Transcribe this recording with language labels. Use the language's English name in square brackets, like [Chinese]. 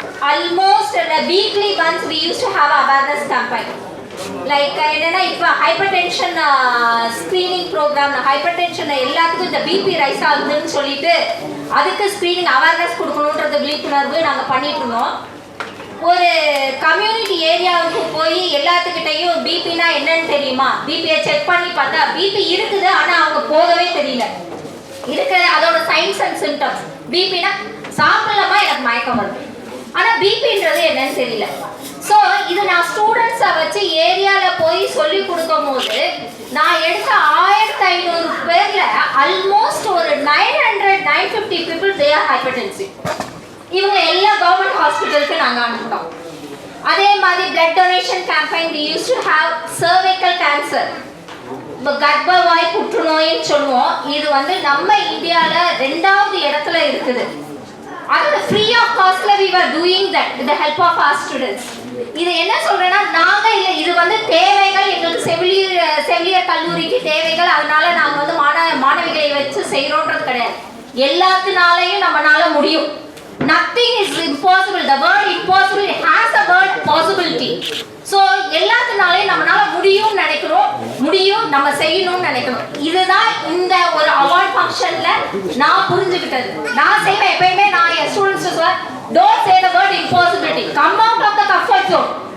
[English] almost weekly once we used to have awareness campaign. [Tamil] Like என்னன்னா இப்போ hyper tension screening program, hyper tension எல்லாத்துக்கும் இந்த BP rice ஆகுதுன்னு சொல்லிட்டு அதுக்கு ஸ்க்ரீனிங் அவேர்னஸ் கொடுக்கணுன்றது விழிப்புணர்வு நாங்கள் பண்ணிட்டு இருந்தோம். ஒரு கம்யூனிட்டி ஏரியாவுக்கு போய் எல்லாத்துக்கிட்டையும் பிபினா என்னன்னு தெரியுமா, பிபியை செக் பண்ணி பார்த்தா பிபி இருக்குது ஆனால் அவங்க போகவே தெரியல. இருக்கிற அதோட சைன்ஸ் அண்ட் சிம்டம்ஸ் பிபினா சாப்பிடலாமா எனக்கு மயக்கம் வருது, ஆனால் பிபின்றது என்னன்னு தெரியல. ஸோ இது நான் ஸ்டூடெண்ட்ஸை வச்சு ஏரியாவில் போய் சொல்லி கொடுக்கும் போது நான் எடுத்த 1500 பேரில் ஆல்மோஸ்ட் ஒரு 950 [English] People they are hypertensive. [Tamil] இவங்க எல்லா கவர்மெண்ட் ஹாஸ்பிட்டலுக்கு நாங்கள் அனுப்பினோம். அதே மாதிரி blood donation campaign [English] we use to have [Tamil] cervical cancer, இப்போ கர்ப்பவாய் புற்றுநோயின்னு சொல்லுவோம். இது வந்து நம்ம இந்தியாவில் 2வது இடத்துல இருக்குது. [English] அதோட free of காஸ்ட்ல we were doing that with the help of our students. [Tamil] இது என்ன சொல்றேன்னா நாங்க இல்லை, இது வந்து தேவைகள், எங்களுக்கு செவிலியர் கல்லூரிக்கு தேவைகள், அதனால நாங்க வந்து மாணவிகளை வச்சு செய்யறோன்றது கிடையாது. எல்லாத்தினாலையும் நம்மளால முடியும். [English] Nothing is impossible. The word impossible has a word possibility. [Tamil] So எல்லாத்தினாலையும் நம்மளால முடியும்னு நினைக்கிறோம், முடியும் நம்ம செய்யணும்னு நினைக்கணும். இதுதான் இந்த ஒரு அவார்ட் ஃபங்க்ஷன்ல நான் புரிஞ்சுக்கிட்டது. நான் செய்வேன் எப்பயுமே, நான் என் ஸ்டூடெண்ட்ஸ் சொல்லுவேன், [English] Don't say the word impossibility, come out of the comfort zone.